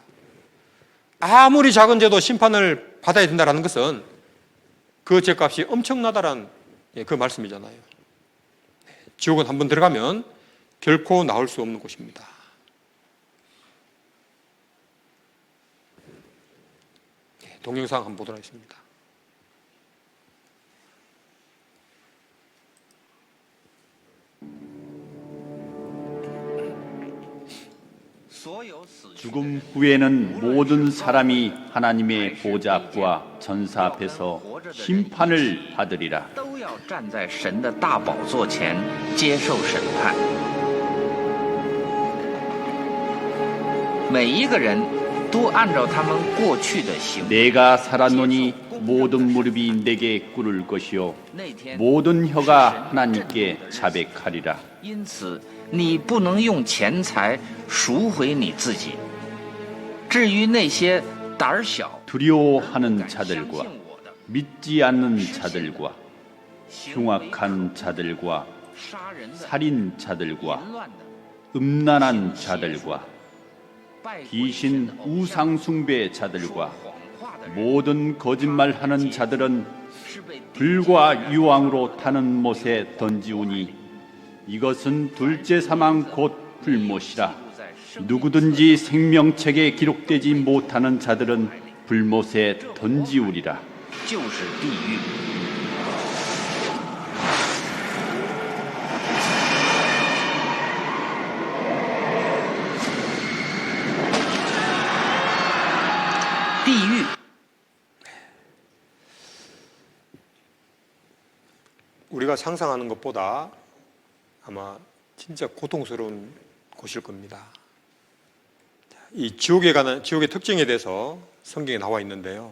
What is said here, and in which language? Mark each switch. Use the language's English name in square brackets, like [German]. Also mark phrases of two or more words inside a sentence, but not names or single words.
[Korean] 아무리 작은 죄도 심판을 받아야 된다는 것은 그 죄값이 엄청나다라는 그 말씀이잖아요. 지옥은 한번 들어가면 결코 나올 수 없는 곳입니다. 동영상 한번 보도록 하겠습니다. [Chinese] 所有死去 [Korean] 죽음 후에는 모든 사람이 하나님의 보좌 앞과 전사 앞에서 심판을 받으리라. [Chinese] 都要站在神的大宝座前接受审判。每一个人都按照他们过去的行为。 [Korean] 내가 살았노니 모든 무릎이 내게 꿇을 것이요 [Chinese] 那天， [Korean] 모든 혀가 하나님께 자백하리라. [Chinese] 因此你不能用钱财赎回你自己。至于那些胆小、 [Korean] 두려워하는 [Chinese] 相信 [Korean] 자들과 [Chinese] 我的、 [Korean] 믿지 않는 자들과 흉악한 자들과 [Chinese] 杀人的、 [Korean] 살인 자들과 [Chinese] 淫乱的、 [Korean] 음란한 자들과 [Chinese] 拜鬼 [Korean] 귀신 [Chinese] 神的偶像、 [Korean] 우상숭배 [Chinese] 说 [Korean] 자들과 [Chinese] 谎话的人， [Korean] 모든 거짓말하는 자들은 [Chinese] 是被 [Korean] 불과 유황으로 타는 못에 던지우니 이것은 둘째 사망 곧 불못이라. 누구든지 생명책에 기록되지 못하는 자들은 불못에 던지우리라. [Chinese] 就是地狱。 地狱 [Korean] 우리가 상상하는 것보다 아마 진짜 고통스러운 곳일 겁니다. 이 지옥의 특징에 대해서 성경에 나와 있는데요.